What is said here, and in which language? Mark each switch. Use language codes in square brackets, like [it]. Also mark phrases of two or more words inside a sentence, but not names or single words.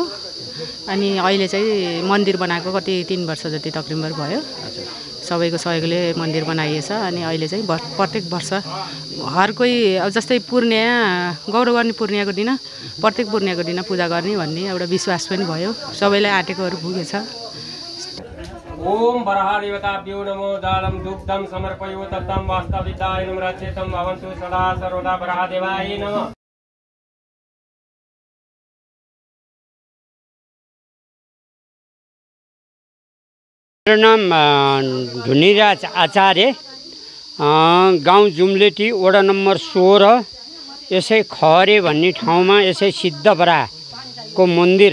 [ne] अनि अहिले चाहिँ मन्दिर बनाएको कति 3 वर्ष जति तकरिबन भयो। सबैको सहयोगले मन्दिर बनाइएछ। अनि अहिले चाहिँ प्रत्येक वर्ष हर कोही अब जस्तै पूर्णिया गौरव गर्ने पूर्णियाको दिन प्रत्येक पूर्णियाको दिन पूजा गर्ने भन्ने एउटा विश्वास पनि भयो। सबैलाई आँटेकोहरू पुगेछ। [sa] ओम वराहदेवताभ्यो नमो दानं दुग्धं समर्पयो तत्तं वास्तविदाय नमरचेतं भवन्तु सदा सर्वदा वराहदेवाय नमः। [ne] मेरो नाम धुनीराज आचार्य, गाउँ जुम्लेटी, वडा नम्बर 16, यसै खहरे भन्ने ठाउँमा यसै सिद्धबराको मन्दिर।